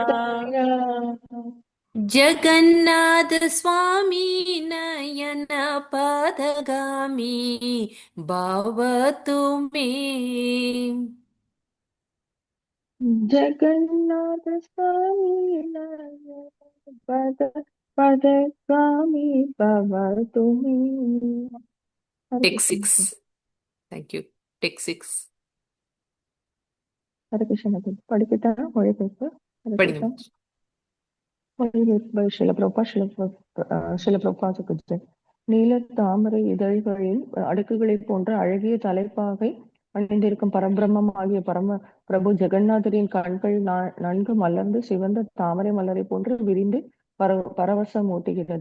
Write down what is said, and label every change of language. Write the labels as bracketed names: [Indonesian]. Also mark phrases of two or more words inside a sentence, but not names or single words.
[Sanskrit] जगन्नाथ स्वामी नयन पदगामी भवतु मे जगन्नाथ स्वामी पदगामी भवतु मे. [English] Text 6. Thank you. Text 6. [Sanskrit] हरे कृष्ण. [Tamil] படிக்கிட்டா மொழிபெயர்ப்பு. படிங்க. மொழிபெயர்ப்பு ஸ்ரீல பிரபுபாதுக்கு ஜெய். நீல தாமரை இதழ்களில் அடுக்குகளைப் போன்ற அழகிய தலைப்பாகை அணிந்திருக்கும் பரபிரம்மம் ஆகிய பரம பிரபு ஜெகநாதரின் கண்கள் நன்கு மலர்ந்து சிவந்த தாமரை மலரை போன்று விரிந்து பரவசம் ஊட்டுகிறது.